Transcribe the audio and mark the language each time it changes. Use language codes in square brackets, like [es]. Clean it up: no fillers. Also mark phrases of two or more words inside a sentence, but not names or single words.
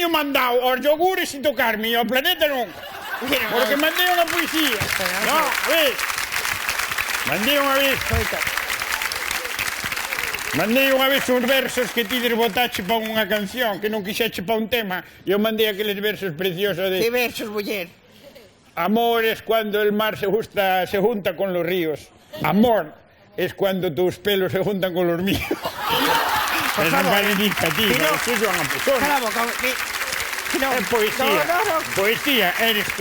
[gl] Teño mandado os yogures sin tocarme, e o planeta nunca. Mira, Porque mandei unha poesía. No, a ver. Mandei unha vez. Mandei unha vez uns versos que ti desbotache pa unha canción, que non quixeche pa un tema, e eu mandei aqueles versos preciosos de... [es] ¿Qué versos, mujer? Amor es cuando el mar se junta con los ríos. Amor es cuando tus pelos se juntan con los míos. Es favor. marinica, tío. Que no. Eso es Joan Pessoa. Cala la boca. No, Es poesía. No. Poesía eres tú.